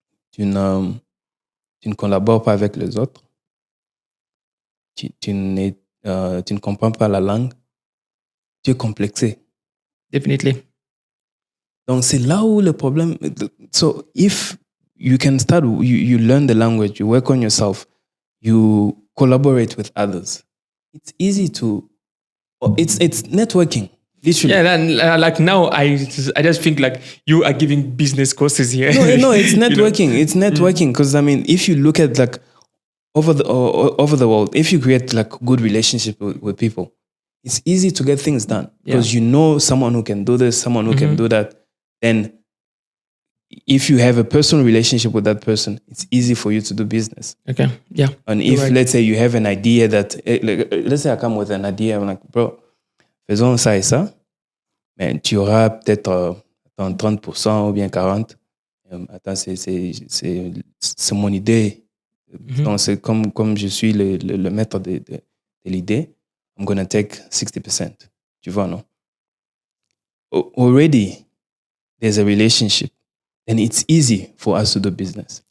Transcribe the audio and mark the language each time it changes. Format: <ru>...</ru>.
<fr>Tu ne collabores pas avec les autres. Tu ne comprends pas la langue. Tu es complexé.</fr> <en>Definitely.</en> <fr>Donc, c'est là où le problème...</fr> <en>So, if you can start, you learn the language, you work on yourself, you collaborate with others, it's easy to... It's networking, literally. Yeah, and like now, I just think like you are giving business courses here. No, it's networking. It's networking because, I mean, if you look at like over the world, if you create like good relationship with people, it's easy to get things done because you know someone who can do this, someone who can do that. Then if you have a personal relationship with that person, it's easy for you to do business. Okay, yeah. And if, let's say, you have an idea that, let's say I come with an idea, I'm like, bro,</en> <fr>faisons ça et ça, mais tu auras peut-être 30% ou bien 40%. Attends, c'est mon idée. Donc, c'est comme je suis le maître de l'idée,</fr> <en>I'm going to take 60%.</en> <fr>Tu vois, non?</fr> <en>Already, there's a relationship. And it's easy for us to do business.</en>